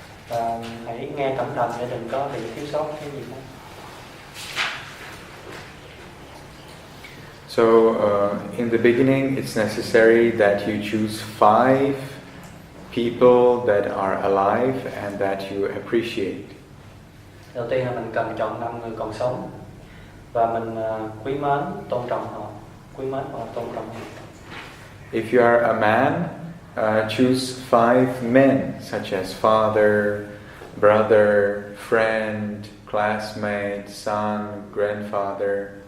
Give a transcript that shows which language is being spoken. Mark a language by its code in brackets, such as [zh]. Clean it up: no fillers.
[vi] Và hãy nghe cẩn thận để đừng có bị thiếu sót cái gì hết. [en] So in the beginning, it's necessary that you choose 5 people that are alive and that you appreciate. [vi] Đầu tiên là mình cần chọn 5 người còn sống và mình quý mến, tôn trọng họ, quý mến và tôn trọng họ. [en] If you are a man, choose 5 men such as father, brother, friend, classmate, son, grandfather.